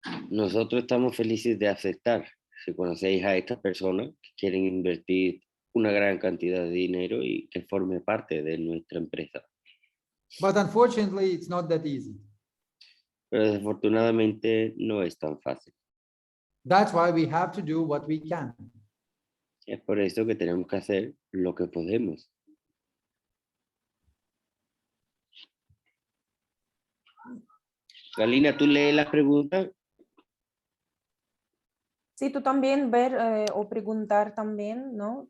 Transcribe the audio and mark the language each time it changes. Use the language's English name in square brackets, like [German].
[Spanish] Nosotros estamos felices de aceptar, si conocéis a estas personas que quieren invertir una gran cantidad de dinero y que forme parte de nuestra empresa. [English] But unfortunately, it's not that easy. [Spanish] Pero desafortunadamente no es tan fácil. [English] That's why we have to do what we can. [Spanish] Es por eso que tenemos que hacer lo que podemos. Galina, ¿tú lees las preguntas? Sí, tú también ver o preguntar también, ¿no?